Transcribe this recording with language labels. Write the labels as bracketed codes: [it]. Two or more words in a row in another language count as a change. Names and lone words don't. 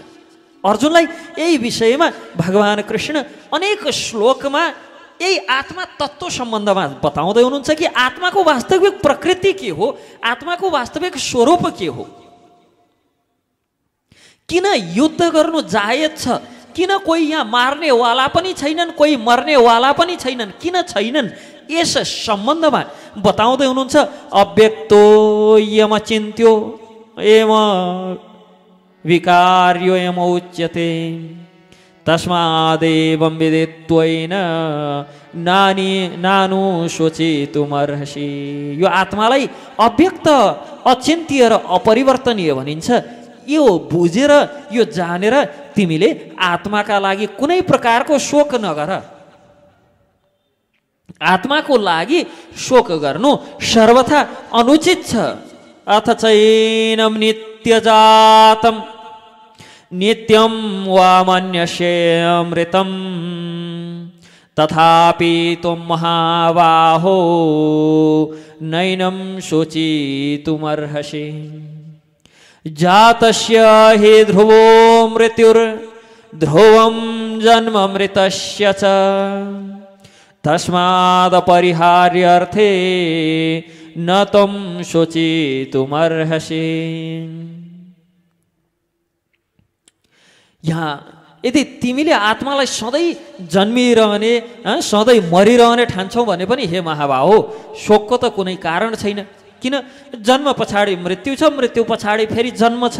[ne] अर्जुनलाई यही विषयमा भगवान कृष्ण अनेक श्लोकमा यही आत्मा तत्त्व सम्बन्धमा बताउँदै हुनुहुन्छ कि आत्माको वास्तविक प्रकृति के हो, आत्माको वास्तविक स्वरूप के हो। किन युद्ध गर्नु जायज छ? किन कोही यहाँ मार्नेवाला पनि छैनन्, कोही मर्नेवाला पनि छैनन्? किन छैनन्? यस सम्बन्धमा बताउँदै हुनुहुन्छ [sa] अव्यक्तो यम चिन्त्यो एम विकार्यो यम उच्यते तस्मादेवं विदित्वैन नानु शोचितुमर्हसि। [ne] यो आत्मालाई अव्यक्त अचिन्त्य र अपरिवर्तनीय भनिन्छ। यो बुझेर यो जानेर तिमीले आत्माका लागि कुनै प्रकारको शोक नगर। आत्माको लागि शोक गर्नु सर्वथा अनुचित छ। [sa] अथ चैनम नित्यजातम नित्यं वा मन्यसेऽमृतं तथापि त्वं महाबाहो नैनं शोचितुमर्हसि। जातस्य हि ध्रुवो मृत्युर्ध्रुवं जन्म मृतस्य च तस्मादपरिहार्यर्थे न त्वं शोचितुमर्हसि। [ne] यहाँ यदि तिमीले आत्मालाई सधैँ जन्मिरहने सधैँ मरिरहने ठान्छौ भने पनि हे महाबाहो शोकको त कुनै कारण छैन। किन? जन्म पछाडि मृत्यु छ, मृत्यु पछाडि फेरि जन्म छ।